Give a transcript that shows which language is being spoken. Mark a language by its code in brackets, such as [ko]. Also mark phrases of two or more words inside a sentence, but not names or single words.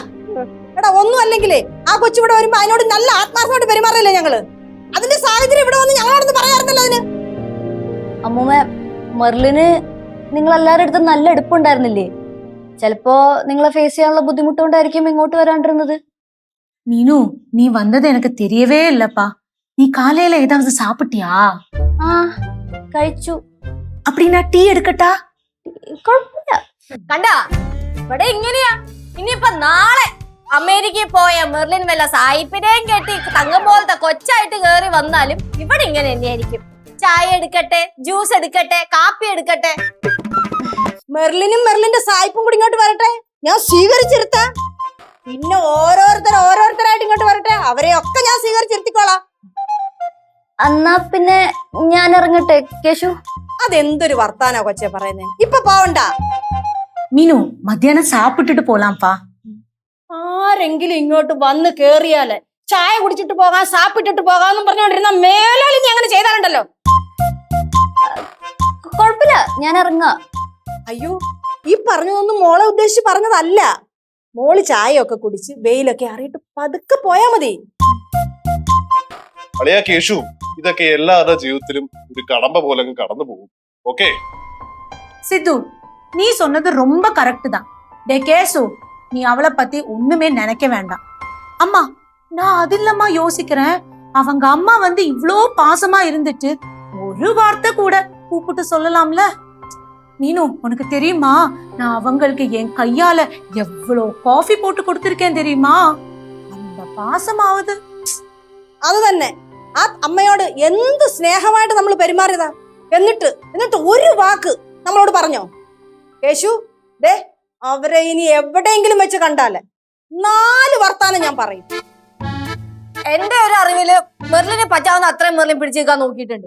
[ml] എടാ ഒന്നും അല്ലെങ്കിലേ ആ കൊച്ചിവിടെ വരുമ്പോ അതിനോട് നല്ല ആത്മാർത്ഥമായിട്ട് പെരുമാറില്ലേ ഞങ്ങള്? അതിന്റെ സാഹചര്യം ഇവിടെ വന്ന് ഞങ്ങളോടൊന്ന് പറയാറുണ്ടല്ലോ അതിന്. അമ്മൂമ്മ, മെർലിന് നിങ്ങൾ എല്ലാവരുടെ അടുത്തും നല്ല എടുപ്പുണ്ടായിരുന്നില്ലേ? ചിലപ്പോ നിങ്ങളെ ഫേസ് ചെയ്യാനുള്ള ബുദ്ധിമുട്ടുകൊണ്ടായിരിക്കും ഇങ്ങോട്ട് വരാണ്ടിരുന്നത്. [ta] மீனு, நீ வந்தது எனக்கு தெரியவே இல்லப்பா. நீ காலையில ஏதாவது சாப்பிட்டியா? [ml] ആ കഴിച്ചു. [ta] அப்படின்னா டீ எடுக்கட்டா? [ml] കുഴപ്പമില്ല. കണ്ടാ, ഇവിടെ ഇങ്ങനെയാ. ഇനിയിപ്പൊ നാളെ അമേരിക്കയിൽ പോയ മെർലിൻ വല്ല സായിപ്പിനെയും കെട്ടി തങ്കം പോലത്തെ കൊച്ചായിട്ട് കേറി വന്നാലും ഇവിടെ ഇങ്ങനെ തന്നെയായിരിക്കും. ചായ എടുക്കട്ടെ, ജ്യൂസ് എടുക്കട്ടെ, കാപ്പി എടുക്കട്ടെ. മെർലിന്റെ സായിപ്പും കൂടി ഇങ്ങോട്ട് വരട്ടെ, ഞാൻ സ്വീകരിച്ചിരുത്താം. പിന്നെ ഓരോരുത്തരായിട്ട് ഇങ്ങോട്ട് വരട്ടെ, അവരെയൊക്കെ ഞാൻ സ്വീകരിച്ചിരുത്തിക്കോളാം. എന്നാ പിന്നെ ഞാൻ ഇറങ്ങട്ടെ കേശു. അതെന്തൊരു വർത്താനോ കൊച്ചെ പറയുന്നേ? ഇപ്പൊ പോവണ്ട. [ta] மீனு, மத்தியானம் சாப்பிட்டுட்டு போலாம்ப்பா. [ml] ആരെങ്കിലും ഇങ്ങോട്ട് വന്ന് കേറിയാല് ചായ കുടിച്ചിട്ട് പോകാം, സാപ്പിട്ടിട്ട് പോകാന്നും പറഞ്ഞോണ്ടിരുന്ന മേലാളി നീ അങ്ങനെ ചെയ്താലുണ്ടല്ലോ. കുഴപ്പമില്ല, ഞാൻ ഇറങ്ങാം. അയ്യോ, ഈ പറഞ്ഞതൊന്നും മോളെ ഉദ്ദേശിച്ച് പറഞ്ഞതല്ല. മോള് ചായയൊക്കെ കുടിച്ച് വെയിലൊക്കെ അറിയിട്ട് പതുക്കെ പോയാ മതി. അളിയാ കേശു, ഇതൊക്കെ എല്ലാവരുടെ ജീവിതത്തിലും ഒരു കടമ്പ പോലെ കടന്നു പോകും. ഓക്കെ [ta] சித்து, நீ சொன்னது ரொம்ப கரெக்ட் தான். டே கேசு, நீ அவளை பத்தி ஒண்ணுமே நினைக்க வேண்டாம். அம்மா, நான் அது இல்லம்மா யோசிக்கிறேன். அவங்க அம்மா வந்து இவ்ளோ பாசமா இருந்துட்டு ஒரு வார்த்தை கூட கூப்பிட்டு சொல்லலாம்ல? நீனு, உனக்கு தெரியுமா, நான் அவங்களுக்கு என் கையால எவ்வளோ காஃபி போட்டு கொடுத்திருக்கேன் தெரியுமா? அந்த பாசமாவது. [ml] അത് തന്നെ, ആ അമ്മയോട് എന്ത് സ്നേഹമായിട്ട് നമ്മൾ പെരുമാറിയതാ. എന്നിട്ട് ഒരു വാക്ക് നമ്മളോട് പറഞ്ഞോ? കേശു, ദേ അവരെ ഇനി എവിടെയെങ്കിലും വെച്ച് കണ്ടാല് 4 വർത്താനം ഞാൻ പറയും. എന്റെ ഒരു അറിവില് മെർലിനെ പറ്റാവുന്ന അത്രയും മെർലിൻ പിടിച്ചേക്കാൻ നോക്കിയിട്ടുണ്ട്.